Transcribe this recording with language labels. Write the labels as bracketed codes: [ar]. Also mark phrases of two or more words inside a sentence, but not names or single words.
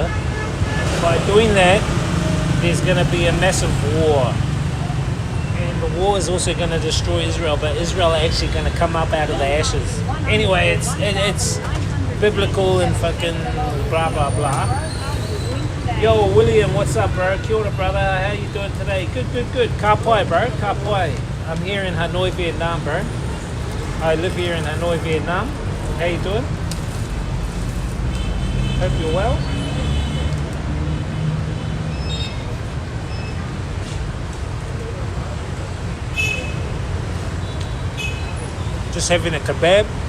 [en] By doing that, there's going to be a massive war. And the war is also going to destroy Israel, but Israel are actually going to come up out of the ashes. Anyway, it's biblical and fucking blah, blah, blah. Yo, William, what's up, bro? [mi] Kia ora, [en] brother. How you doing today? Good. [mi] Ka pai, bro. Ka pai. [en] I'm here in Hanoi, Vietnam, bro. I live here in Hanoi, Vietnam. How you doing? Hope you're well. Just having a kebab.